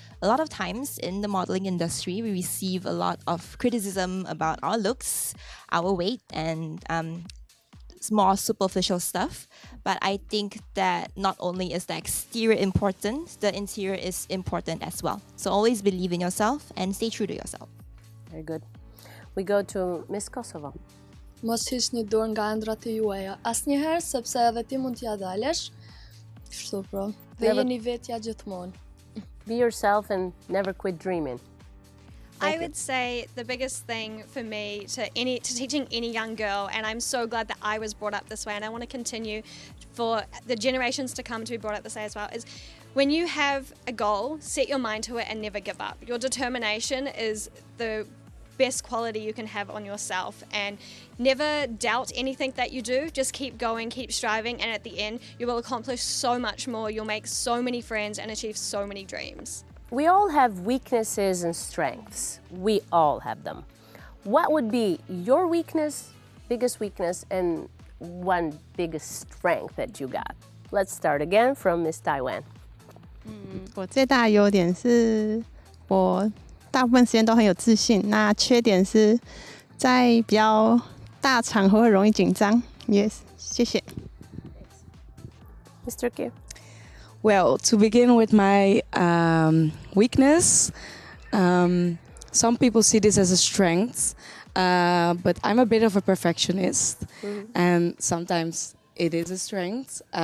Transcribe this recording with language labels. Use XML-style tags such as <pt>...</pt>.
<en>A lot of times in the modeling industry, we receive a lot of criticism about our looks, our weight, and more superficial stuff. But I think that not only is the exterior important, the interior is important as well. So always believe in yourself and stay true to yourself. Very good. We go to Miss Kosovo.</en> <sq>Mos hiqni dorë nga ëndrat e juaja asnjëherë, sepse edhe ti mund t'ja dalësh. Kështu pra. Dhe jeni vetja gjithmonë.</sq> <en>Be yourself and never quit dreaming. I would say the biggest thing for me to teaching any young girl, and I'm so glad that I was brought up this way, and I want to continue for the generations to come to be brought up this way as well, is when you have a goal, set your mind to it and never give up. Your determination is the best quality you can have on yourself, and never doubt anything that you do. Just keep going, keep striving, and at the end you will accomplish so much more. You'll make so many friends and achieve so many dreams. We all have weaknesses and strengths. We all have them. What would be your weakness, biggest weakness, and one biggest strength that you got? Let's start again from Miss Taiwan.</en> <zh>我最大的优点是我大部分时间都很有自信，那缺点是在比较大场合会容易紧张。</zh> <en>Yes，</en> <zh>谢谢。</zh> <en>Mr. Kim. Well, to begin with my weakness, some people see this as a strength, but I'm a bit of a perfectionist, and sometimes it is a strength.</en>